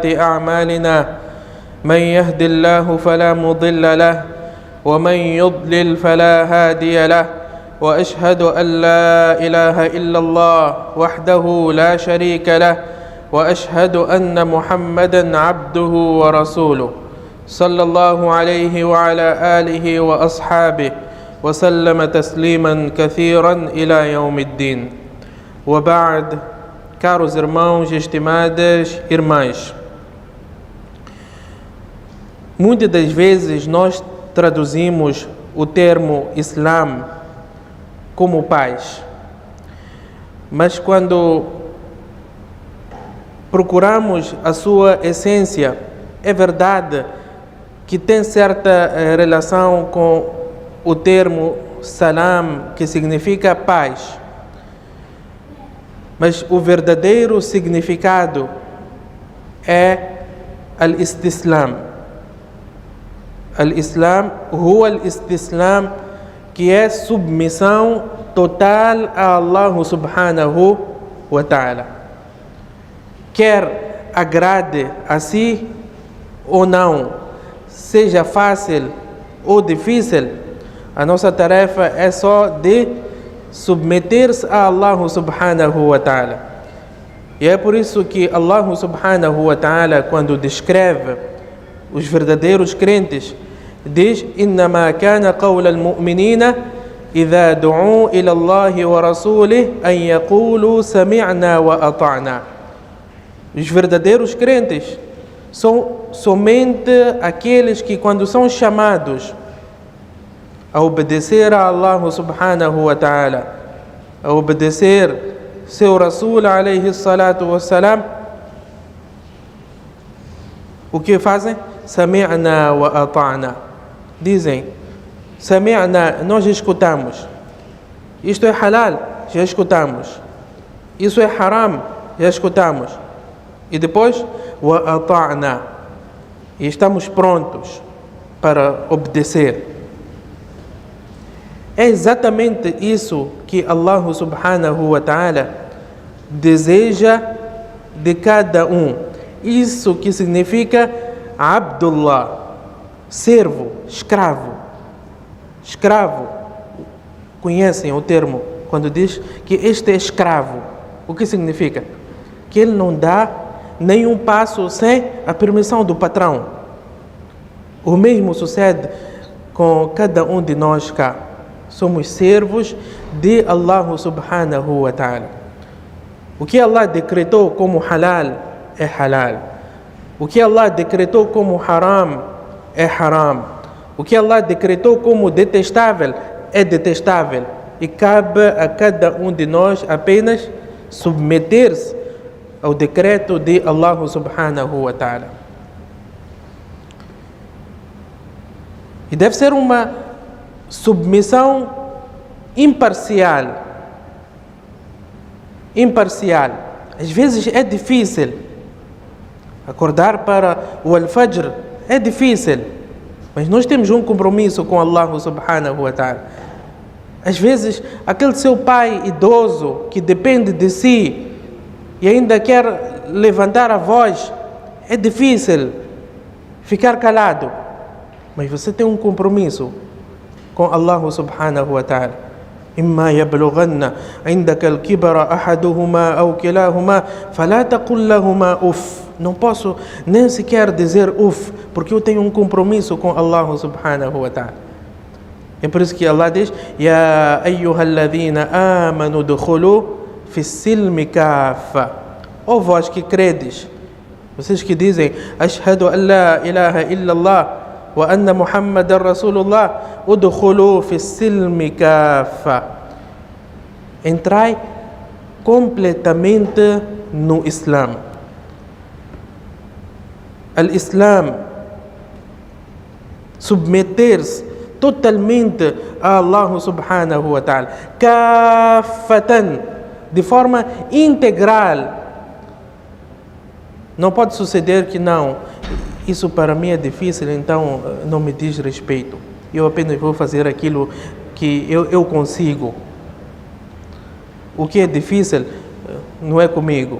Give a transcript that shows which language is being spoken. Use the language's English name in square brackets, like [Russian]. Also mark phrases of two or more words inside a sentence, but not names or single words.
[Arabic] أعمالنا من يهد الله فلا مضل له ومن يضلل فلا هادي له وأشهد أن لا إله إلا الله وحده لا شريك له وأشهد أن محمدا عبده ورسوله صلى الله عليه وعلى آله وأصحابه وسلم تسليما كثيرا إلى يوم الدين. وبعد, [Portuguese] caros irmãos e estimadas irmãs, muitas das vezes nós traduzimos o termo Islam como paz, mas quando procuramos a sua essência, é verdade que tem certa relação com o termo salam, que significa paz. Mas o verdadeiro significado é al-istislam. [Arabic] الإسلام هو الاستسلام, [Portuguese] que é submissão total a Allah [Arabic] سبحانه وتعالى. [Portuguese] Quer agrade a si ou não, seja fácil ou difícil, a nossa tarefa é só de submeter-se a Allah [Arabic] سبحانه وتعالى. [Portuguese] E é por isso que Allah [Arabic] سبحانه وتعالى, [Portuguese] quando descreve os verdadeiros crentes, diz: [Arabic] إنما كان قول المؤمنين إذا دعوا إلى الله ورسوله أن يقولوا سمعنا وأطعنا. [Portuguese] Os verdadeiros crentes são somente aqueles que, quando são chamados a obedecer a Allah [Arabic] سبحانه وتعالى, [Portuguese] a obedecer seu Rasul [Arabic] عليه الصلاة والسلام, [Portuguese] o que fazem? [Arabic] سمعنا وأطعنا. [Portuguese] Dizem: Sami'na, nós escutamos. Isto é halal, já escutamos. Isso é haram, já escutamos. E depois, [Arabic] وأطعنا, [Portuguese] e estamos prontos para obedecer. É exatamente isso que Allah [Arabic] سبحانه وتعالى [Portuguese] deseja de cada um. Isso que significa Abdullah, servo, escravo. Escravo, conhecem o termo quando diz que este é escravo. O que significa? Que ele não dá nenhum passo sem a permissão do patrão. O mesmo sucede com cada um de nós cá. Somos servos de Allah [Arabic] سبحانه وتعالى. [Portuguese] O que Allah decretou como halal é halal. O que Allah decretou como haram é haram. O que Allah decretou como detestável é detestável. E cabe a cada um de nós apenas submeter-se ao decreto de Allah [Arabic] سبحانه وتعالى. [Portuguese] E deve ser uma submissão imparcial. Imparcial. Às vezes é difícil. Acordar para o al-fajr é difícil. Mas nós temos um compromisso com Allah [Arabic] سبحانه وتعالى. [Portuguese] Às vezes, aquele seu pai idoso que depende de si e ainda quer levantar a voz, é difícil ficar calado. Mas você tem um compromisso com Allah [Arabic] سبحانه وتعالى. إما يبلغن عندك الكبر أحدهما أو كلاهما فلا تقل لهما أف. [Portuguese] Não posso nem sequer dizer uf, porque eu tenho um compromisso com Allah [Arabic] سبحانه وتعالى. [Portuguese] É por isso que Allah diz: [Arabic] يا أيها الذين آمنوا ادخلوا في السلم كافة. [Portuguese] Ó vós que credes, vocês que dizem [Arabic] أشهد أن لا إله إلا الله وأن محمد رسول الله ادخلوا في السلم كافة. [Portuguese] Entrai completamente no Islam. Al-Islam, submeter-se totalmente a Allah [Arabic] سبحانه وتعالى, [Portuguese] kafatan, de forma integral. Não pode suceder que não, isso para mim é difícil, então não me diz respeito. Eu apenas vou fazer aquilo que eu consigo. O que é difícil não é comigo.